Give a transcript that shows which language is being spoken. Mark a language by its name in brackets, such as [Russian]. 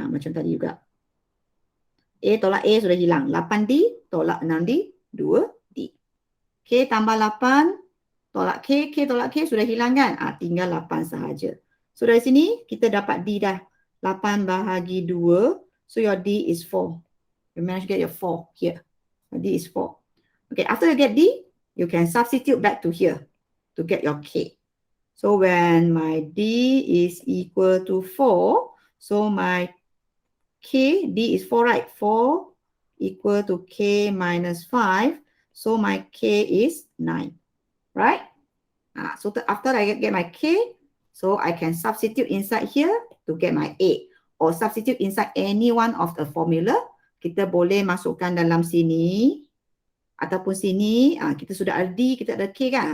[Malay] Macam tadi juga. A tolak A sudah hilang. 8D tolak 6D, 2D. K tambah 8 tolak K, K tolak K sudah hilang kan? Tinggal 8 sahaja. So dari sini kita dapat D dah. 8 bahagi 2. [English] So your D is 4. You manage to get your 4 here. D is 4. Okay, after you get D, you can substitute back to here to get your K. So when my D is equal to 4, so my K, D is 4, right? 4 equal to K minus 5. So my K is 9, right? So after I get my K, so I can substitute inside here to get my A. Or substitute inside any one of the formula. [Malay] Kita boleh masukkan dalam sini ataupun sini. Kita sudah ada D, kita ada K kan.